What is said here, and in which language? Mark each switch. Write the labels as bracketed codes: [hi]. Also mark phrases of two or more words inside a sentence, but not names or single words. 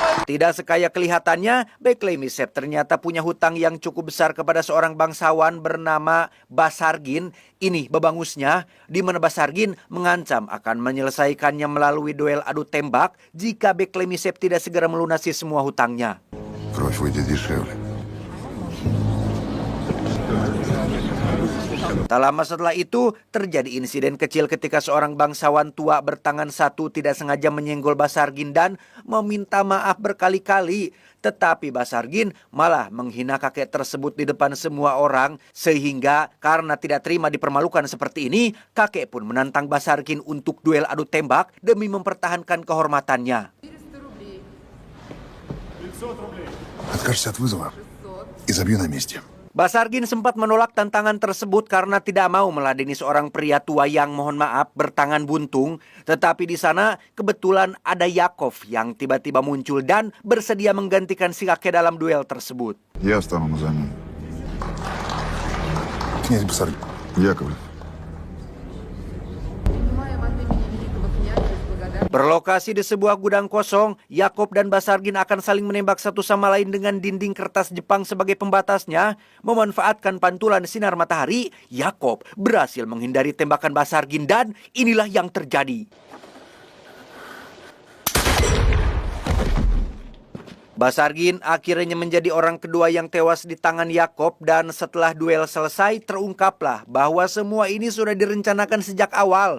[id] Tidak sekaya kelihatannya, Beklemisep ternyata punya hutang yang cukup besar kepada seorang bangsawan bernama Basargin. Ini babangusnya, di mana Basargin mengancam akan menyelesaikannya melalui duel adu tembak jika Beklemisep tidak segera melunasi semua hutangnya. [ru] Кровь выйдет дешевле. [id] Tak lama setelah itu, terjadi insiden kecil ketika seorang bangsawan tua bertangan satu tidak sengaja menyenggol Basargin dan meminta maaf berkali-kali. Tetapi Basargin malah menghina kakek tersebut di depan semua orang, sehingga karena tidak terima dipermalukan seperti ini, kakek pun menantang Basargin untuk duel adu tembak demi mempertahankan kehormatannya. [ru] Откажешься от вызова и забью на месте. [id] Basargin sempat menolak tantangan tersebut karena tidak mau meladeni seorang pria tua yang mohon maaf bertangan buntung. Tetapi di sana kebetulan ada Yakov yang tiba-tiba muncul dan bersedia menggantikan si kakek dalam duel tersebut. [ru] Я стану на замену. Князь Басаргин. Яковлев. Принимаем от имени великого князя с благодарностью. [id] Berlokasi di sebuah gudang kosong, Yakov dan Basargin akan saling menembak satu sama lain dengan dinding kertas Jepang sebagai pembatasnya. Memanfaatkan pantulan sinar matahari, Yakov berhasil menghindari tembakan Basargin dan inilah yang terjadi. Basargin akhirnya menjadi orang kedua yang tewas di tangan Yakov dan setelah duel selesai terungkaplah bahwa semua ini sudah direncanakan sejak awal.